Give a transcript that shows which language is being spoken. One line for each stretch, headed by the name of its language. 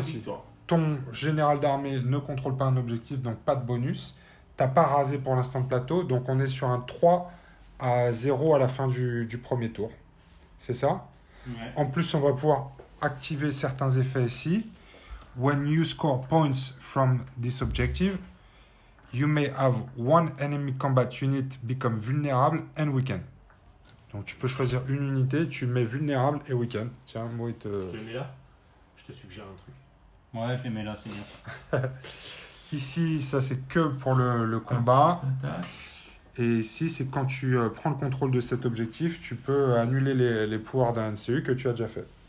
French: ici. victoire. Ton général d'armée ne contrôle pas un objectif, donc pas de bonus. T'as pas rasé pour l'instant le plateau, donc on est sur un 3 à 0 à la fin du premier tour. C'est ça? Ouais. En plus, on va pouvoir activer certains effets ici.
English: When you score points from this objective, you may have one enemy combat unit become vulnerable and weaken.
French: Donc tu peux choisir une unité, tu mets vulnérable et weaken. Tiens, moi, il te... Je le mets là. Je te suggère un truc. Ouais, je les mets là, c'est bien. Ici, ça c'est que pour le combat. Et ici, c'est quand tu prends le contrôle de cet objectif, tu peux annuler les pouvoirs d'un NCU que tu as déjà fait.